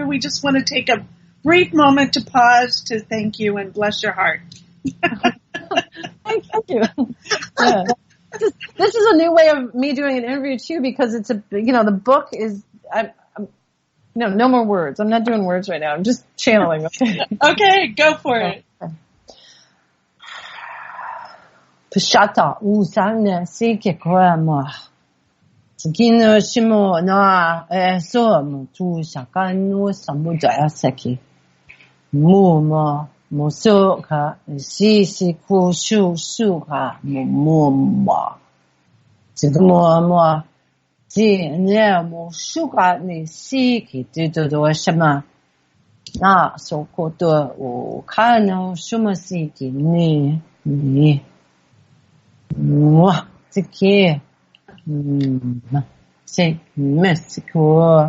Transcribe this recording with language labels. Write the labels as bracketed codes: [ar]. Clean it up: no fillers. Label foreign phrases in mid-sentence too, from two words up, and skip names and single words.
[en] We just want to take a brief moment to pause to thank you and bless your heart. Thank you. Yeah. This is a new way of me doing an interview too, because it's the book is, no more words. I'm not doing words right now. I'm just channeling. Okay. Okay, go for it. Pashata usane sike kwama. Sakino shimo na so tu sakano samudaya saki. Muma mosoka sisi kushu suka mumma. Zigmo ji ne mo suka ni siki do shama. Na so ko do o kano shuma siki ni. [fr] Moi, c'est qui c'est Mexico.